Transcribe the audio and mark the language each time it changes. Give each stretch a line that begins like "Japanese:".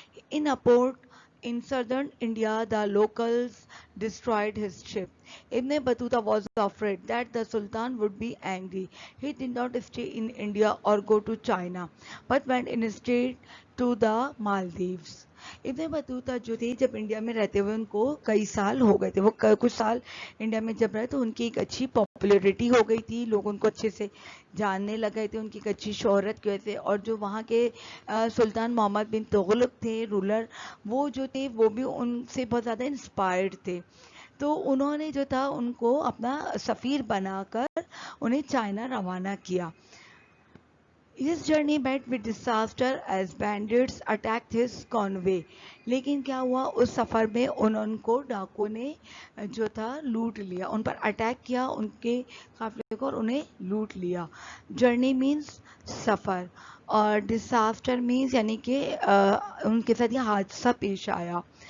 English: In a port in southern India, the locals destroyed his ship. Ibn Battuta was afraid that the Sultan would be angry. He did not stay in India or go to China, but went instead to the Maldives.
Urdu: ابن Battuta جو تھے جب India میں رہتے ہوئے ان کو کئی سال ہو گئے تھے, وہ کچھ سال انڈیا میں جب رہے تو ان کی ایک اچھی پاپولیرٹی ہو گئی تھی, لوگ ان کو اچھے سے جاننے لگے تھے, ان کی ایک اچھی شہرت کی وجہ سے. اور جو وہاں کے سلطان محمد بن تغلق تھے رولر, وہ جو تھے وہ بھی ان سے بہت زیادہ انسپائرڈ تھے, تو انہوں نے جو تھا ان کو اپنا سفیر بنا کر انہیں چائنا روانہ کیا.
English: His journey met with disaster as bandits attacked his convoy.
Urdu: لیکن کیا ہوا اس سفر میں ان کو ڈاکو نے جو تھا لوٹ لیا, ان پر اٹیک کیا, ان کے قافلے کو, اور انہیں لوٹ لیا.
English: journey means
Urdu: سفر, اور
English: disaster means
Urdu: یعنی کہ ان کے ساتھ یہ حادثہ پیش آیا.